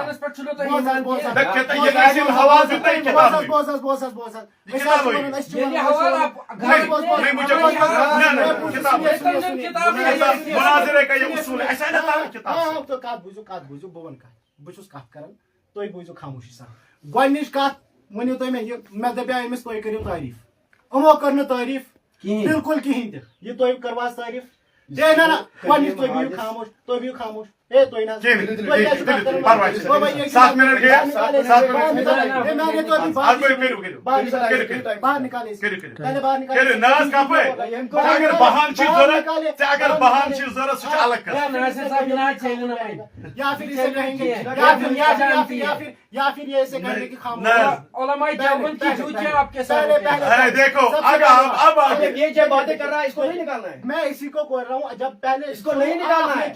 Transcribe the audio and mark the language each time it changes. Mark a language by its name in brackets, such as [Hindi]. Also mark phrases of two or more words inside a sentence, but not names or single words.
[Urdu] مناظرے کا یہ اصول ہے ایسا نہ [Kashmiri] کت بوزو بہ ون بہس کت کران تھی بوزو خاموشی سان گۄڈنِچ کتھ ؤنِو تُہۍ مےٚ دپیٛاو أمِس تُہۍ کٔرِو تعریف یِمو کٔر نہٕ تعریف بالکل کِہیٖنۍ تہِ یہِ تُہۍ کٔرواس تعریف ہے نہ گۄڈنِچ تُہۍ بِہِو خاموش ہے تُہۍ نہ [Urdu] 7 منٹ گئے باہر نکالے [Kashmiri] اگر بہان چھ ضرورت سہ الگ [Urdu] یا پھر اسے کہیں گے یا پھر یہ ایسے کہیں گے کہ خاموش علماء دیوبند کی جوتیاں آپ کے سامنے دیکھو اب یہ جو باتیں کر رہا ہے اس کو نہیں نکالنا ہے میں اسی کو بول رہا ہوں جب پہلے اس کو نہیں نکالنا ہے